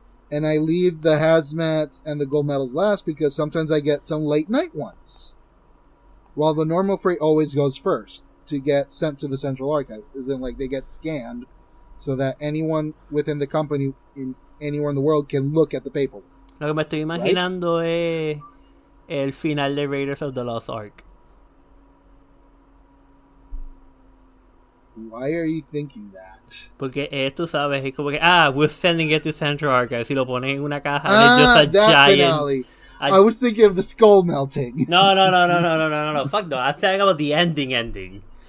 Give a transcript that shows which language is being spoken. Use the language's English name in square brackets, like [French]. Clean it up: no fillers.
[English] And I leave the hazmats and the gold medals last because sometimes I get some late night ones. While the normal freight always goes first to get sent to the central archive. As in, like, they get scanned so that anyone within the company anywhere in the world can look at the paperwork. [Spanish] Lo que me estoy imaginando es el final de Raiders of the Lost Ark. [English] Why are you thinking that? [Spanish] Porque tú sabes, es como que, [English] we're sending it to Central Archive. [Spanish] Si lo ponen en una caja, [English] it's just a giant finale. I was thinking of the skull melting. No. Fuck no. I'm talking about the ending.